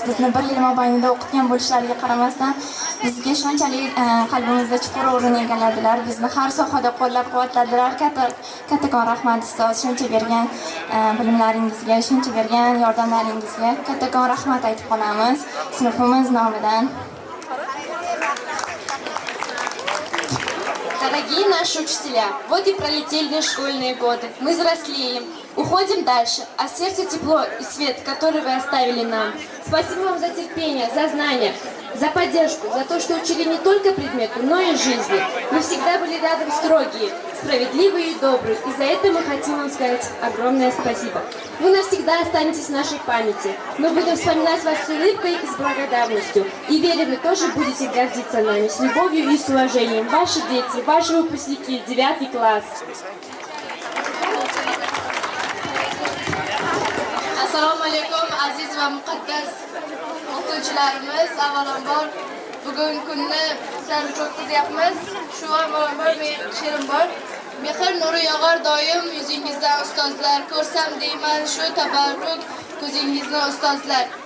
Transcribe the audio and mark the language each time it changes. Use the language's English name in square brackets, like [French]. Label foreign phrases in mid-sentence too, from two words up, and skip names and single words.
[Uzbek] Bizni bir yil mobaynida o'qitgan bo'lishlariga qaramasdan bizga shunchalik qalbimizda chuqur o'rin egalladilar. Bizni har sohada qo'llab-quvvatladilar. Kattakon rahmat ustoz, shuncha bergan bilimlaringizga, shuncha bergan yordamlaringizga kattakon rahmat aytib qolamiz sinfimiz nomidan. [Russian] Дорогие наши учителя, вот и пролетели школьные годы. Мы взрослеем, уходим дальше, а сердце тепло и свет, который вы оставили нам. Спасибо вам за терпение, за знания, за поддержку, за то, что учили не только предметы, но и жизни. Вы всегда были рядом строгие, справедливые и добрые, и за это мы хотим вам сказать огромное спасибо. Вы навсегда останетесь в нашей памяти. Мы будем вспоминать вас с улыбкой и с благодарностью. И верим, вы тоже будете гордиться нами, с любовью и с уважением. Ваши дети, ваши выпускники, 9 класс. [Uzbek] Assalomu alaykum aziz va muqaddas o'qituvchilarimiz. Avvalambor bugun kunni sizlarni o'tkazyapmiz. Shu avvalambor men she'rim bor. Mehr nuri yog'ar doim yuzingizdan ustozlar, ko'rsam deyman shu tabarruk ko'zingizni ustozlar.